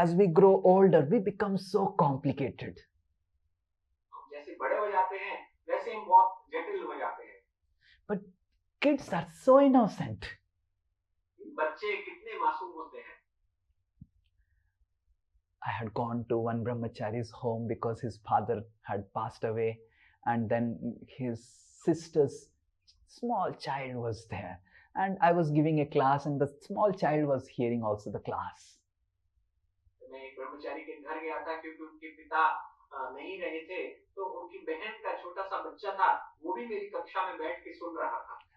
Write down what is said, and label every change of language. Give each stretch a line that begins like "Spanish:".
English: As we grow older, we become so complicated.
Hindi: हम जैसे बड़े हो जाते हैं, वैसे हम बहुत जटिल हो जाते हैं।
English: But kids are so innocent.
Hindi: बच्चे कितने मासूम होते हैं।
English: I had gone to one brahmachari's home because his father had passed away, and then his sister's small child was there, and I was giving a class, and the small child was hearing also the class.
Hindi: मैं एक ब्रह्मचारी के घर गया था क्योंकि उनके पिता नहीं रहे थे, तो उनकी बहन का छोटा सा बच्चा था, वो भी मेरी कक्षा में बैठ के सुन रहा था।